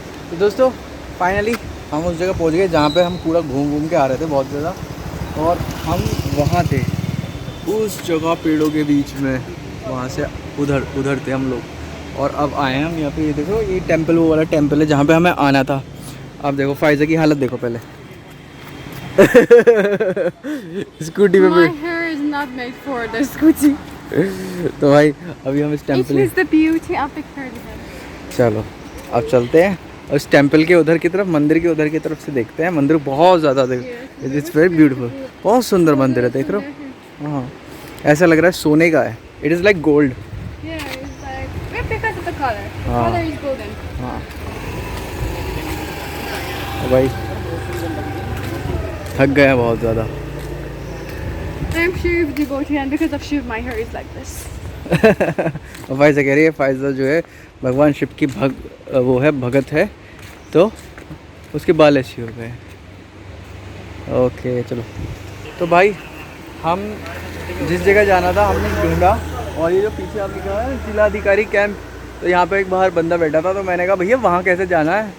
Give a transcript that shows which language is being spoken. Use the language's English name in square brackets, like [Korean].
[Hindi] तो दोस्तों फाइनली हम उस जगह पहुंच गए जहाँ पे हम पूरा घूम घूम के आ रहे थे बहुत ज़्यादा, और हम वहाँ थे उस जगह पेड़ों के बीच में, वहाँ से उधर थे हम लोग। और अब आए हैं हम यहाँ पे, ये देखो ये टेंपल, वो वाला टेंपल है जहाँ पे हमें आना था। अब देखो फाइज़ा की हालत देखो पहले। स्कूटी पे [English] My hair is not made for the scooty. [Hindi] तो भाई अभी हम इस [English] It [Hindi] temple [English] is the beauty of the Kurdistan. [Hindi] चलो अब चलते हैं उस टेम्पल के उधर की तरफ, मंदिर के उधर की तरफ से देखते हैं। मंदिर बहुत ज़्यादा [English] it's very beautiful, [Hindi] बहुत सुंदर मंदिर है, देख रहे हो? हाँ, ऐसा लग रहा है सोने का है। [English] It is like gold. Yeah, it's like because of the color. The Ah. color is golden. [Hindi] हाँ भाई थक गया बहुत ज़्यादा। [English] I'm Shiv devotee, and because of Shiv, my hair is like this. [Hindi] और फायजा कह रही है, फायजा जो है भगवान शिव की वो है, भगत है, तो उसके बाल ऐसे हो गए। ओके चलो। तो भाई हम जिस जगह जाना था हमने ढूंढा, और ये जो पीछे आप लिखा है जिलाधिकारी कैंप, तो यहाँ पे एक बाहर बंदा बैठा था, तो मैंने कहा भैया वहाँ कैसे जाना है?